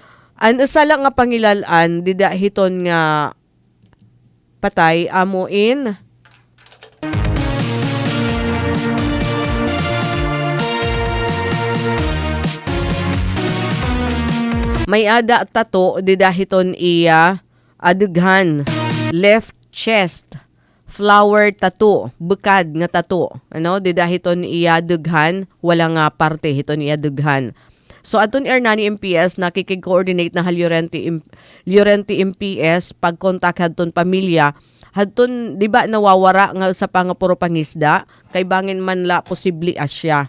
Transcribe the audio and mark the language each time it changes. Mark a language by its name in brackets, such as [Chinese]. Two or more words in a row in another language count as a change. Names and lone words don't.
[Waray] Isa lang nga pangilalan dida hiton nga patay amuin may ada tato dida hiton iya adughan [English] left chest flower tattoo, [Waray] bukad nga tattoo. Dida hiton iya dughan, wala nga parte hiton iya dughan. So aton Hernani MPS nakikig-coordinate na Llorente MPS pag-contact hadton pamilya. Hadton di ba nawawara nga sa puro pangisda kay bangin man la posible asya.